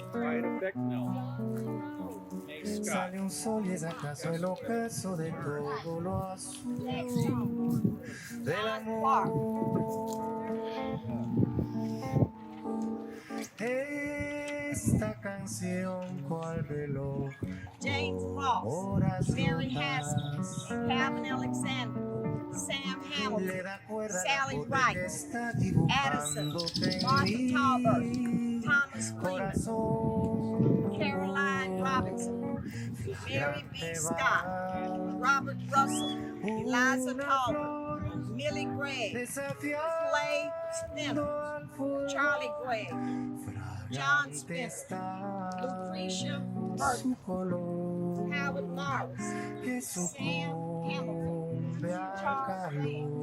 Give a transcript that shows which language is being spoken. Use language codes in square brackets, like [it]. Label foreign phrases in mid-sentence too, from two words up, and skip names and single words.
[es] Sale un sol y es acaso el ocaso de todo lo azul del amor. Esta canción cual reloj, James Ross, horas Mary rotas, Haskins, Calvin Alexander, Sam Hamilton, Hamilton, Sally Wright, Addison, Martha Talbert, Thomas Freeman, Caroline Robinson, Mary B. Scott, Robert Russell, Eliza Colbert, Millie Gregg, Clay Smith, Charlie Gregg, John Smith, Lucretia Burton, Howard Morris, Sam Hamilton, Charles Grant,